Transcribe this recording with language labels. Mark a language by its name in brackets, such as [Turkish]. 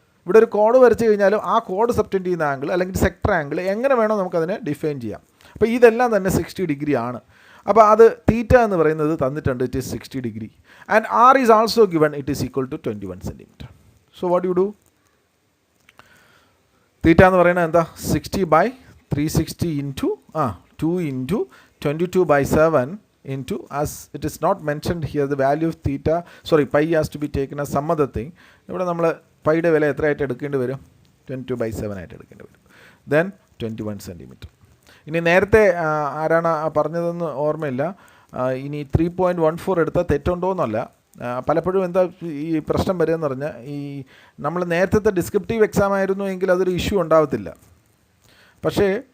[Malayalam] ഇവിടെ ഒരു കോഡ് വരച്ച് കഴിഞ്ഞാലും ആ കോഡ് സബ്സ്റ്റൻഡ് ചെയ്യുന്ന ആംഗിൾ അല്ലെങ്കിൽ സെക്ടർ ആംഗിൾ എങ്ങനെ വേണോ നമുക്കതിനെ ഡിഫൈൻ ചെയ്യാം. അപ്പോൾ ഇതെല്ലാം തന്നെ 60 ഡിഗ്രി ആണ്. അപ്പോൾ അത് തീറ്റ എന്ന് പറയുന്നത് തന്നിട്ടുണ്ട്, [English] It is 60 degree. And r is also given, it is equal to 21 centimetre. So what you do? [Malayalam] തീറ്റ എന്ന് പറയുന്നത് എന്താ? [English] 60/360 into 2 into 22/7 into, as it is not mentioned here, the value of theta, sorry, pi has to be taken as some other thing. [Malayalam] ഇവിടെ നമ്മൾ പൈയുടെ വില എത്രയായിട്ട് എടുക്കേണ്ടി വരും? 22/7 ആയിട്ട് എടുക്കേണ്ടി വരും. Then 21 centimetre. ഇനി നേരത്തെ ആരാണ് പറഞ്ഞതെന്ന് ഓർമ്മയില്ല. ഇനി 3.14 എടുത്താൽ തെറ്റുണ്ടോ എന്നല്ല. പലപ്പോഴും എന്താ ഈ പ്രശ്നം വരികയെന്ന് പറഞ്ഞാൽ, ഈ നമ്മൾ നേരത്തെ ഡിസ്ക്രിപ്റ്റീവ് എക്സാം ആയിരുന്നു എങ്കിൽ അതൊരു ഇഷ്യൂ ഉണ്ടാവത്തില്ല. പക്ഷേ